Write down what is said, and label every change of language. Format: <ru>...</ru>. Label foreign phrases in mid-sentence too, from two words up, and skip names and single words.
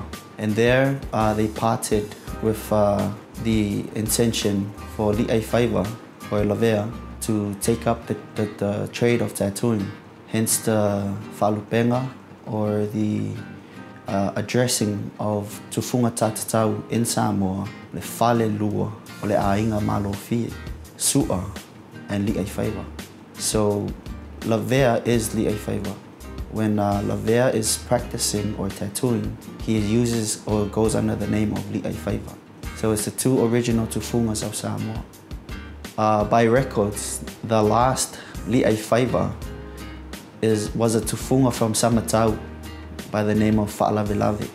<en>And there they parted with the intention for Liaifaiva or Lavea to take up the trade of tattooing. Hence the Falupenga or the addressing of</en> <sm>Tufunga Tatatau</sm> <en>in Samoa,</en> <sm>le Fale Lua, o le Ainga Malofi,</sm> <en>Su'a, and Liaifaiva. So Lavea is Liaifaiva. When Lavea is practicing or tattooing, he uses or goes under the name of Liaifaiva. So it's the two original Tufungas of Samoa. By records, the last Liaifaiva was a tufunga from Samatau by the name of Fa'alavelave.</en>